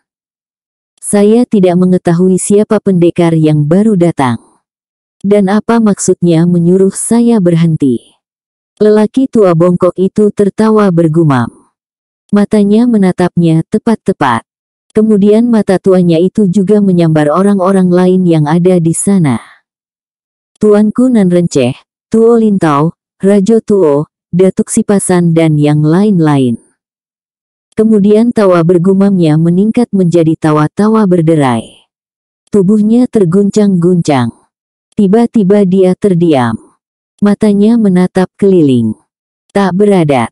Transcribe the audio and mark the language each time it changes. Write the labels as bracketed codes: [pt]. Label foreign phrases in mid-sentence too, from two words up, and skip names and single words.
[id] Saya tidak mengetahui siapa pendekar yang baru datang. Dan apa maksudnya menyuruh saya berhenti? Lelaki tua bongkok itu tertawa bergumam. Matanya menatapnya tepat-tepat. Kemudian mata tuanya itu juga menyambar orang-orang lain yang ada di sana. Tuanku Nan Renceh, Tuo Lintau, Rajo Tuo, Datuk Sipasan dan yang lain-lain. Kemudian tawa bergumamnya meningkat menjadi tawa-tawa berderai. Tubuhnya terguncang-guncang. Tiba-tiba dia terdiam. Matanya menatap keliling. Tak beradat.